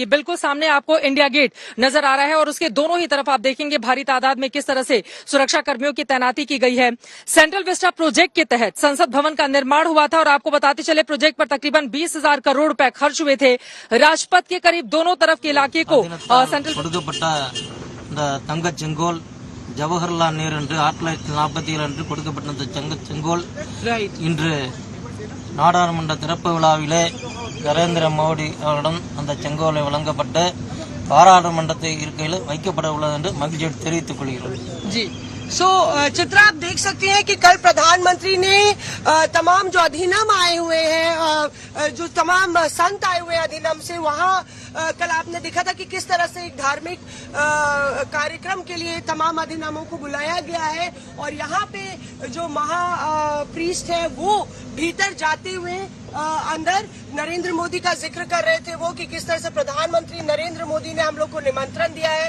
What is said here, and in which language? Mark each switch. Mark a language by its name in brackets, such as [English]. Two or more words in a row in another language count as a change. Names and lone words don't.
[Hindi] बिल्कुल सामने आपको इंडिया गेट नजर आ रहा है और उसके दोनों ही तरफ आप देखेंगे भारी तादाद में किस तरह से सुरक्षा कर्मियों की तैनाती की गई है। सेंट्रल विस्टा प्रोजेक्ट के तहत संसद भवन का निर्माण हुआ था और आपको बताते चले प्रोजेक्ट पर तकरीबन 20,000 करोड़ रुपए खर्च हुए थे। राजपथ के करीब दोनों तरफ के इलाके को [Tamil] தங்க செங்கோல் ஜவஹர்லால் நேரு என்று 1947 அன்று கொடுக்கப்பட்ட அந்த தங்க செங்கோல் இன்று நாடாளுமன்ற திறப்பு விழாவிலே நரேந்திர மோடி அவரிடம் அந்த செங்கோலை வழங்கப்பட்டு பாராளுமன்றத்தை இருக்கையில் வைக்கப்பட உள்ளது என்று மகிழ்ச்சி தெரிவித்துக் கொள்கிறோம்। [Hindi] चित्रा, आप देख सकते हैं कि कल प्रधानमंत्री ने तमाम जो अधिनियम आए हुए हैं, जो तमाम संत आए हुए हैं अधिनियम से, वहाँ कल आपने देखा था कि किस तरह से एक धार्मिक कार्यक्रम के लिए तमाम अधिनियमों को बुलाया गया है और यहाँ पे जो प्रीस्ट है वो भीतर जाते हुए अंदर नरेंद्र मोदी का जिक्र कर रहे थे, वो कि किस तरह से प्रधानमंत्री नरेंद्र मोदी ने हम लोग को निमंत्रण दिया है।